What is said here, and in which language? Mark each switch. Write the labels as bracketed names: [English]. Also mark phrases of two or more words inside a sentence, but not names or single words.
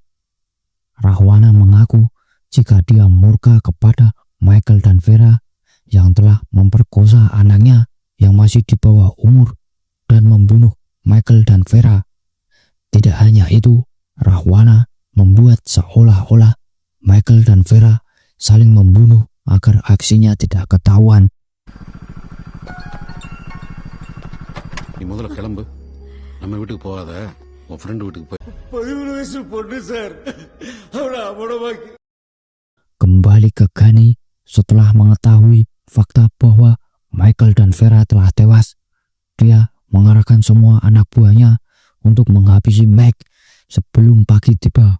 [Indonesian] Rahwana mengaku jika dia murka kepada Michael dan Vera yang telah memperkosa anaknya yang masih di bawah umur dan membunuh Michael dan Vera. Tidak hanya itu, Rahwana membuat seolah-olah Michael dan Vera saling membunuh agar aksinya tidak ketahuan. [Tamil] நீ முதல்ல கிளம்பு நம்ம வீட்டுக்கு போகாத உன் ஃப்ரெண்ட் வீட்டுக்கு போய் 11 வயசு பொண்ணு சார் அவளை அமடமாக்கி [Indonesian] Kembali ke Ghani setelah mengetahui fakta bahwa Michael dan Vera telah tewas. Dia mengarahkan semua anak buahnya untuk menghabisi Mike sebelum pagi tiba.